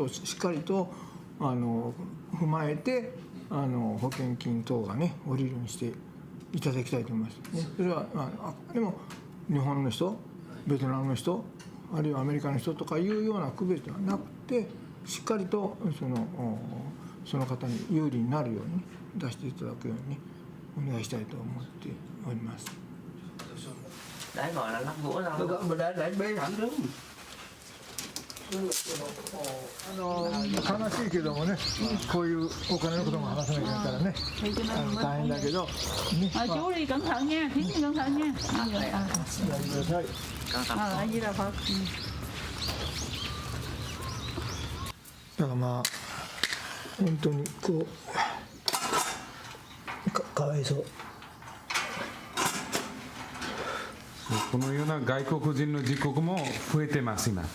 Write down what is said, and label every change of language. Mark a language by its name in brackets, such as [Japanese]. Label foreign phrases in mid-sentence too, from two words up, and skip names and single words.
[Japanese] をしっかりと踏まえて保険金等がね下りるようにしていただきたいと思います、ね。それはでも日本の人、ベトナムの人、あるいはアメリカの人とかいうような区別ではなくて、しっかりとその方に有利になるように出していただくようにお願いしたいと思っております。 [Vietnamese] Đấy gọi là lắp gỗ đâu. Đấy bê thẳng đứng. [Japanese] 悲しいけどもね、こういうお金のことも話さなきゃいけないからね、大変だけど、ね、 [Vietnamese] chú đi cẩn thận nha, Thiến cẩn thận nha. [Japanese] やってください。 [Vietnamese] A Di Đà Phật. [Japanese] だからまあ本当にかわいそう。このような外国人の事故も増えてます今。